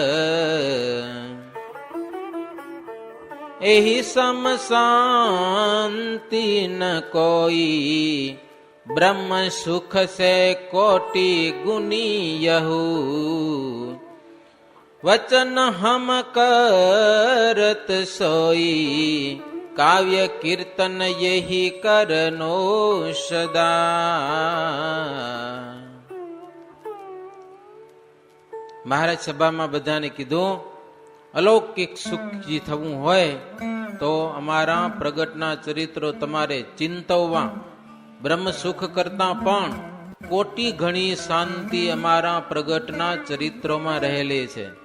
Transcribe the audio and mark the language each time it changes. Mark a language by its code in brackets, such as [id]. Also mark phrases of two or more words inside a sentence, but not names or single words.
[hi] एहि सम शांति न कोई, ब्रह्म सुख से कोटि गुनी यहू, वचन हम करत सोई, काव्य कीर्तन यही करनो सदा. [gu] મહારાજ સભામાં બધાને કીધું, અલૌકિક સુખી થવું હોય તો અમારા પ્રગટના ચરિત્રો તમારે ચિંતવવા. બ્રહ્મ સુખ કરતા પણ કોટી ઘણી શાંતિ અમારા પ્રગટના ચરિત્રોમાં રહેલી છે.